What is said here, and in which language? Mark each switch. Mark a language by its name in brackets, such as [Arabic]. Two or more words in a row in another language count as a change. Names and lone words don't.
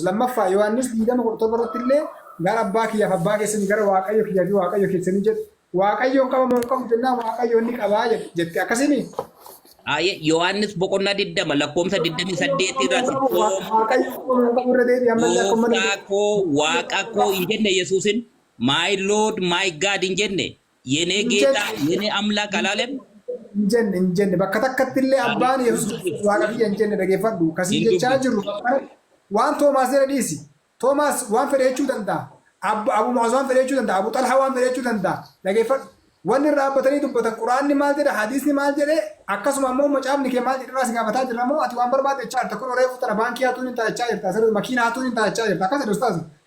[Oromo] Lammaffaa Yohaannis 20:17 irratti illee gara abbaa kiyyaaf abbaa keessanii gara waaqayyo kiyyaa fi waaqayyo keessanii jedhe. Waaqayyoon qaba moo hin qabu jennaan waaqayyoon ni qabaa jette akkasini. Ayee Yohaannis boqonnaa 20 lakkoofsa 28 irratti Waaqayyo qaba moo hin qabu irra deebi'ee ammallee akka malee. gooftaa koo waaqa koo hin jenne Yesuusin [English] my lord my god [Oromo] hin jenne [Amharic] የኔ ጌታ የኔ አምላክ አላለም። [Oromo] hin jenne bakka takkatti illee abbaan Yesuus waaqa kiyya hin jenne dhageeffadhu. Kasii jechaa jirru waan Toomaas jedhe dhiisi. Toomaas waan fedhe jechuu danda'a. Abu Maas waan fedhe jechuu danda'a. Abu Xalhaa waan fedhe jechuu danda'a. Dhageeffadhu. Wanni irraa dhaabbatanii dubbatan quraanni maal jedhe hadiisni maal jedhe akkasuma immoo macaafni kee maal jedhe irraa si gaafataa jirra moo ati waan barbaade jechaa jirta kun reefu tana baankii haatuun hin taa'achaa jirta asirratti makiina haatuun hin taa'achaa jirta akkas jedhu ustaas.